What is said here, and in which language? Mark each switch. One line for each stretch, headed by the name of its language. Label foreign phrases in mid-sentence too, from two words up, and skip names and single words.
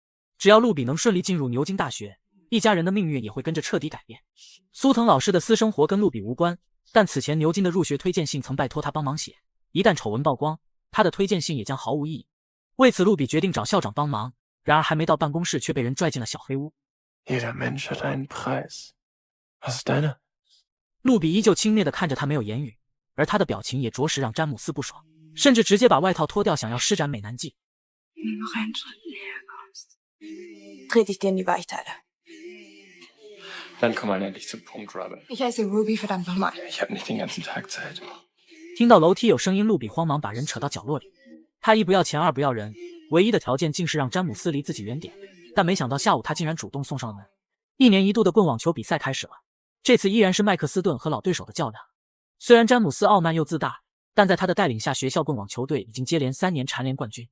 Chinese: 只要路比能顺利进入牛津大学，一家人的命运也会跟着彻底改变。苏腾老师的私生活跟路比无关，但此前牛津的入学推荐信曾拜托他帮忙写，一旦丑闻曝光，他的推荐信也将毫无意义。为此路比决定找校长帮忙，然而还没到办公室却被人拽进了小黑屋。
German: Jeder Mensch hat einen Preis. Was ist deiner?
Chinese: 路比依旧轻蔑地看着他，没有言语，而他的表情也着实让詹姆斯不爽，甚至直接把外套脱掉，想要施展美男计。
German: Wenn du noch einen Schritt näher kommst, trete ich dir in die Weichteile. Dann komm mal endlich zum Punkt, Robin. Ich heiße Ruby, verdammt nochmal. Ich habe nicht den ganzen Tag Zeit.
Chinese: 听到楼梯有声音，路比慌忙把人扯到角落里。他一不要钱，二不要人，唯一的条件竟是让詹姆斯离自己远点。但没想到下午他竟然主动送上了门。1年1度的棍网球比赛开始了，这次依然是麦克斯顿和老对手的较量。虽然詹姆斯傲慢又自大，但在他的带领下，学校棍网球队已经接连3年蝉联冠军。